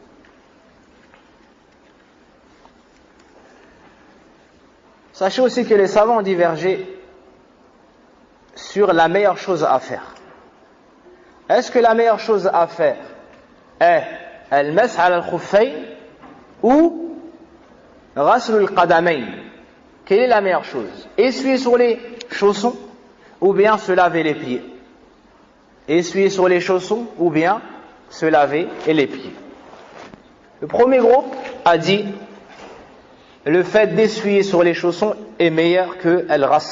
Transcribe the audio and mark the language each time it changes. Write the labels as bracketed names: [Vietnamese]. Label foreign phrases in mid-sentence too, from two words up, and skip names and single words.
[French] Sachez aussi que les savants ont divergé sur la meilleure chose à faire. Est-ce que la meilleure chose à faire est [Arabic] المسح على الخفين [French] ou [Arabic] غسل القدمين? [French] Quelle est la meilleure chose? Essuyer sur les chaussons ou bien se laver les pieds? Essuyer sur les chaussons ou bien se laver les pieds? Le premier groupe a dit le fait d'essuyer sur les chaussons est meilleur que al-ghasl.